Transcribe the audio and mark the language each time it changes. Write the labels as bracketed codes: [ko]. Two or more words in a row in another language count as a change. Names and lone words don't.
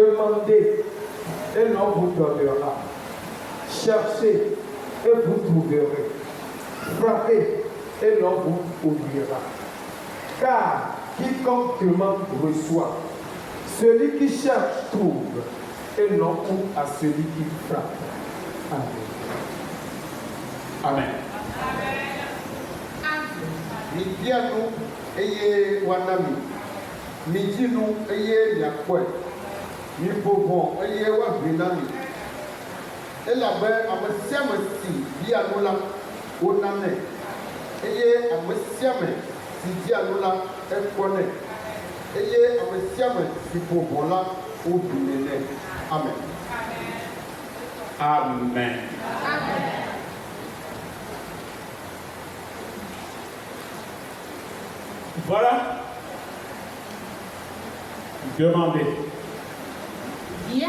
[fr] Demandez et l'on vous donnera. Cherchez et vous trouverez. frappez et l'on vous oubliera. Car quiconque demande reçoit, celui qui cherche trouve, et l'on ouvre à celui qui frappe. Amen. Amen. [ee] Mi bia nu eye wanami. Mi dzi nu eye miakpɔe. Mi bɔbɔ eye woaʋli na mi. Elabe ame sia ame si bia nu la, wonanɛ. Eye ame sia ame si bia nu la, ekpɔnɛ. Eye ame sia ame si bɔbɔ la, woɖunɛ nɛ. Amen. [fr] Amen. Voilà. Demandez. Viens.